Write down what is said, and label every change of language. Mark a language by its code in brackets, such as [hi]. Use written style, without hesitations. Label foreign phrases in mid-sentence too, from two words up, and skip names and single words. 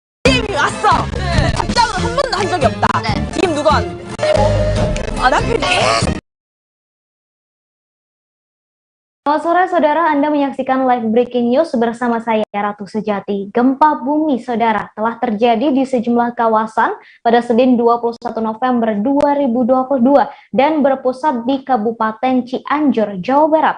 [ko] DM이 왔어. 답장을 한 번도 한 적이 없다. DM 누가 왔는데? 나 그래. [id] Selamat sore saudara, Anda menyaksikan live breaking news bersama saya Ratu Sejati. Gempa bumi saudara telah terjadi di sejumlah kawasan pada Senin 21 November 2022 dan berpusat di Kabupaten Cianjur, Jawa Barat.